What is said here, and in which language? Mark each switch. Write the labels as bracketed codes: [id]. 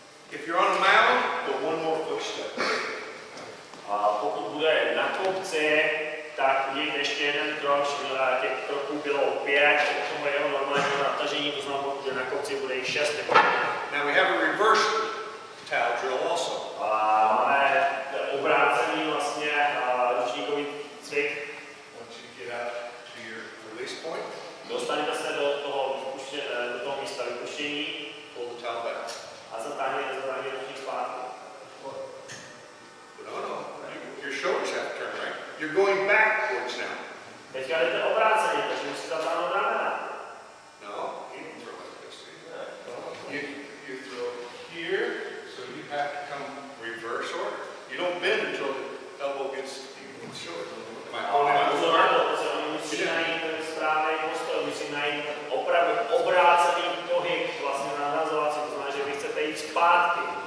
[en] If you're on a mound, go one more footstep. [cs] A pokud bude na kopci, tak udělejte ještě jeden krok, těch kroků bylo 5, od toho jeho normálního natažení, to znamená, pokud je na kopci, bude jich 6. [en] Now we have a reverse towel drill also. [cs] A máme obrácený vlastně ručníkový cvik. [en] Once you get out to your release point, [cs] Dostanete se do toho místa vypuštění [en] pull the towel back. [cs] a zatáhněte ručník zpátky. [en] No. Your shoulders have to turn, right? You're going backwards now. [cs] Teďka jdete obráceně, takže musíte zatáhnout ramena. [en] No, you don't throw like this. See? You throw here, so you have to come reverse order. You don't bend until the elbow gets even short. Am I holding on? [cs] Pozor na to, musí najít ten správný postoj, musí najít opravdu obrácený pohyb, vlastně nahrazovací, to znamená, že vy chcete jít zpátky.